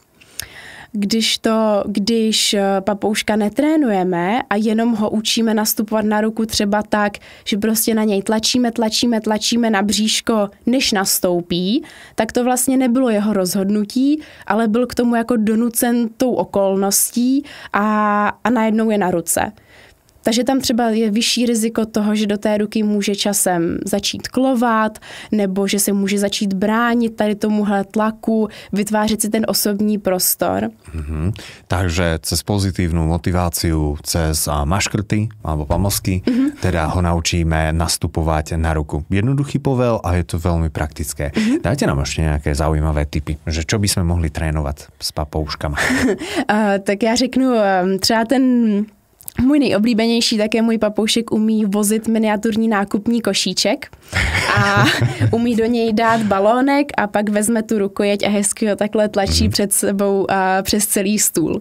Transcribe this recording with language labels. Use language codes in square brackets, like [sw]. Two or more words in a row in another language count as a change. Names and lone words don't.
[cs] Když papouška netrénujeme a jenom ho učíme nastupovat na ruku třeba tak, že prostě na něj tlačíme na bříško, než nastoupí, tak to vlastně nebylo jeho rozhodnutí, ale byl k tomu jako donucen tou okolností a najednou je na ruce. Takže tam třeba je vyšší riziko toho, že do té ruky může časem začít klovat, nebo že se může začít bránit tady tomuhle tlaku, vytvářet si ten osobní prostor. [sk] Takže cez pozitívnu motiváciu, cez maškrty alebo pamlsky, teda ho naučíme nastupovať na ruku. Jednoduchý povel a je to veľmi praktické. Dajte nám ešte nejaké zaujímavé tipy, že čo by sme mohli trénovať s papouškama? [cs] Tak já řeknu třeba ten můj nejoblíbenější, také můj papoušek umí vozit miniaturní nákupní košíček a umí do něj dát balónek a pak vezme tu rukojeť a hezky ho takhle tlačí před sebou přes celý stůl.